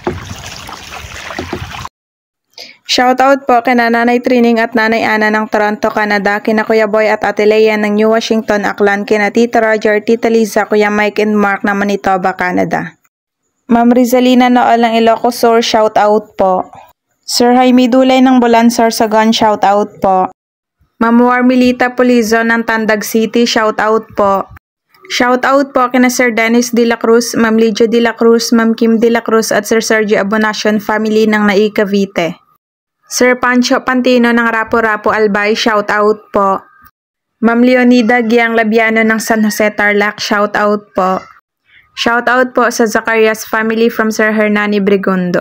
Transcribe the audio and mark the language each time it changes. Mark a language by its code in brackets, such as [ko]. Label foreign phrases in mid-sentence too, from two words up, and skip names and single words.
[tl] Shoutout po kina Nanay Trining at Nanay Ana ng Toronto, Canada, kina Kuya Boy at Ate Lea ng New Washington, Aklan, kina Tita Roger, Tita Liza, Kuya Mike and Mark ng Manitoba, Canada. Ma'am Rizalina Nool ng Ilocos Sur, shoutout po. Sir Jaime Dulay ng Bulansar, Sagon, shoutout po. Ma'am Warmilita Pulizo ng Tandag City, shoutout po. Shoutout po kina Sir Dennis De La Cruz, Ma'am Lijo De La Cruz, Ma'am Kim De La Cruz at Sir Sergio Abonacion family ng Nai Cavite. Sir Pancho Pantino ng Rapo-Rapo Albay, shoutout po. Ma'am Leonida Giang Labiano ng San Jose Tarlac, shoutout po. Shoutout po sa Zacarias family from Sir Hernani Brigundo.